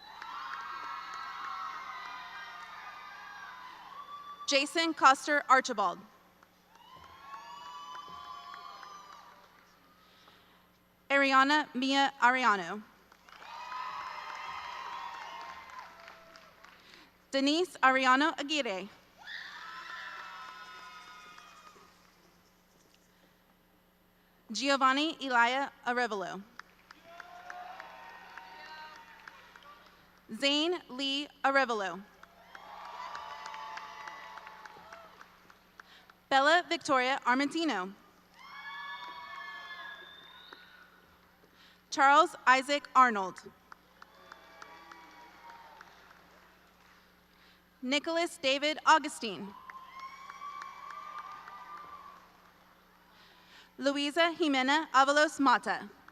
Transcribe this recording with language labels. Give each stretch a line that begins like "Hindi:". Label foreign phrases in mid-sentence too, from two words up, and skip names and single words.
English: Jason Coster Archibald. Ariana Mia Ariano. Denise Ariano Aguirre. Giovanni Elia Arevalo. Zane Lee Arevalo. Bella Victoria Armentino. Charles Isaac Arnold. Nicholas David Augustine. Luisa Jimena Avalos Mata.